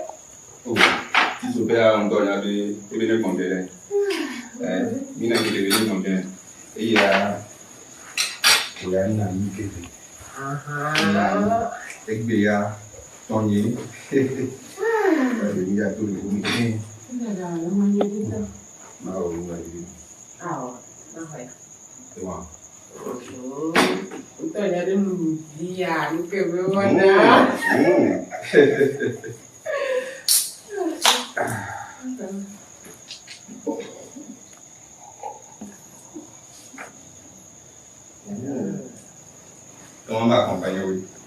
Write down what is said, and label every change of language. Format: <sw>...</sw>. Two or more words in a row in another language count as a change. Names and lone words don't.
<fr>Oh, si tu fais un don, il y a des comptes. Il y a des comptes. Et il y a un ami qui est. Il y a Tony. Il y a tout le monde.</fr> <pt>Então, já deu um dia, não quebrou nada. Então, vamos acompanhar hoje.</pt>